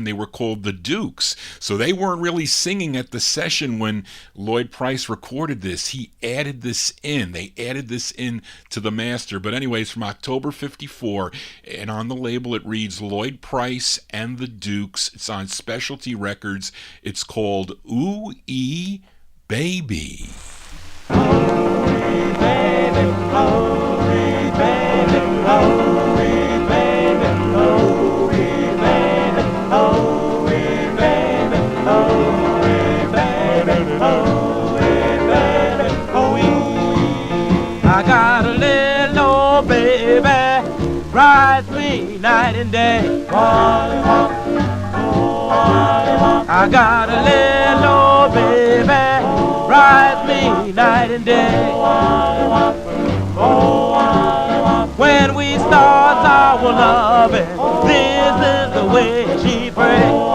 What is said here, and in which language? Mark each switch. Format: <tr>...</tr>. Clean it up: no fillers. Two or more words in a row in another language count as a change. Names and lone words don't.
<en>They were called the Dukes. So they weren't really singing at the session when Lloyd Price recorded this. He added this in. They added this in to the master. But anyways, from October 54, and on the label it reads Lloyd Price and the Dukes. It's on Specialty Records. It's called Ooh-Ee Baby. Ooh-Ee baby, ooh-Ee baby, ooh-Ee baby, ooh-Ee baby, ooh-Ee baby, ooh-Ee baby, ooh-Ee baby, ooh-Ee. I got a little old baby, rides me night and day. I got a little old baby, rides me night and day. When we start our loving, this is the way she prays.</en>